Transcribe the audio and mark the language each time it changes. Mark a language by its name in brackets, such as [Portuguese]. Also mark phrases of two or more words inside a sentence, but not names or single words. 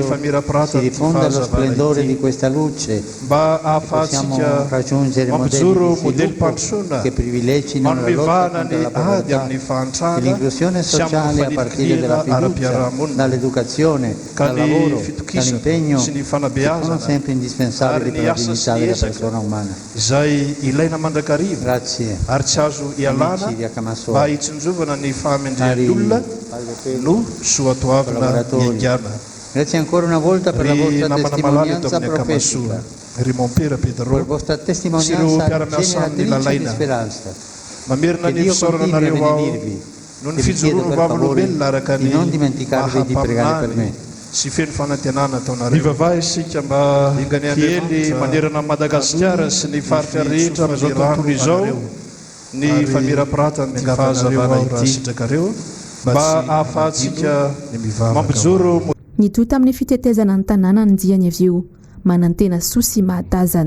[Malagasy] famirapiratany ny fahazavana ity mba ahafahantsika mampijoro modely mpandrosoana manomevahana ny ady amin'ny fahantrana sy amin'ny fanirikiana ara-piarahamonina ka ny fitokisana sy ny fanabeazana ary ny asa sy ny ezaka izay ilaina mandrakariva ary tsy azo ialana mba hitsinjovana ny fahamendrehan'olona no soatoavina iangana. [Italian] Grazie ancora una volta per la vostra testimonianza profetica, per la vostra testimonianza piena di luce e di speranza. [Malagasy] Mamerina ny fisaorana nareo ao no ny fijoroano vavolombelona araka ny [Italian] non dimenticarvi di pregare per me. [Malagasy] Sy feno fanantenana taonareo. Mivavaha isika mba hiely manerana Madagasikara sy ny faritra rehetra amin'izao tontolo izao ny famirapiratany ny fahazavana ity sitrakareo mba ahafahantsika mampijoro. Nitoy tamin'ny fitetezana ny tanàna ny diany avy eo manantena soa sy mahatazana.